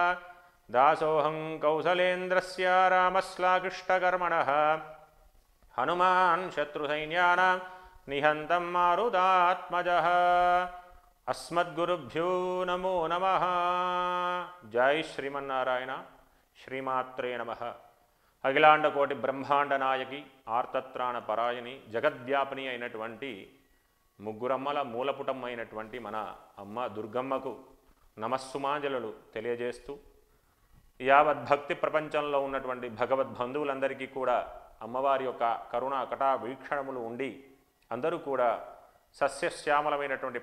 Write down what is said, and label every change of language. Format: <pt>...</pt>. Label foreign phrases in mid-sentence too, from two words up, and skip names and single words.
<sa>दासोऽहं कौसलेन्द्रस्य रामश्लाघिष्टकर्मणः हनुमान् शत्रुसैन्यानां निहन्तं मारुतात्मजः। अस्मद्गुरुभ्यो नमो नमः। जय श्रीमन्नारायण। श्रीमात्रे नमः।</sa> <te>అఖిలాండ కోటి బ్రహ్మాండ నాయకి ఆర్తత్రాణ పరాయణి జగద్వ్యాపిని అయినటువంటి ముగ్గురమ్మల మూలపుటం అయినటువంటి మన అమ్మ దుర్గమ్మకు నమస్సుమాంజలు తెలియజేస్తూ యావద్భక్తి ప్రపంచంలో ఉన్నటువంటి భగవద్బంధువులందరికీ కూడా అమ్మవారి యొక్క కరుణ కటా వీక్షణములు ఉండి అందరూ కూడా సస్యశ్యామలమైనటువంటి</te>